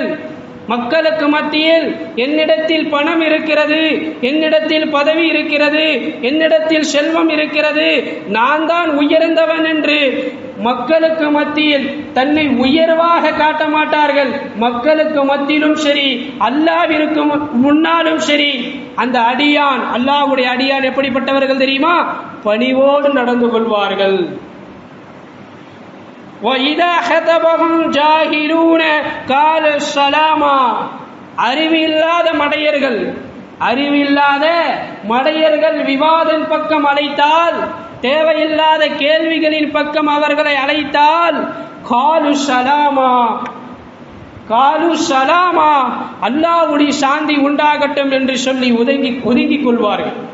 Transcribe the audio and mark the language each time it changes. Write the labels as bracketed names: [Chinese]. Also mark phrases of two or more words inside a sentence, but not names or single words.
[Tamil] மக்களுக்கு மத்தியில் என்னிடத்தில் பணம் இருக்கிறது, என்னிடத்தில் பதவி இருக்கிறது, என்னிடத்தில் செல்வம் இருக்கிறது, நான் தான் உயர்ந்தவன் என்று மக்களுக்கு மத்தியில் தன்னை உயர்வாக காட்ட மாட்டார்கள். மக்களுக்கு மத்தியிலும் சரி அல்லாஹ்விற்கு முன்னாலும் சரி அந்த அடியான், அல்லாஹ்வுடைய அடியான் எப்படிப்பட்டவர்கள் தெரியுமா? பணிவோடு நடந்து கொள்வார்கள். [Arabic] وَإِذَا خَطَبَهُمْ جَاهِلُونَ قَالَ السَّلَامَ. [Tamil] அறிவில்லாத மடையர்கள் விவாதம் பக்கம் அழைத்தால், தேவையில்லாத கேள்விகளின் பக்கம் அவர்களை அழைத்தால் [Arabic] قالوا سلاما, قالوا سلاما, [Tamil] அல்லாஹ்வுடைய சாந்தி உண்டாகட்டும் என்று சொல்லி ஒதுங்கிக் கொள்வார்கள்.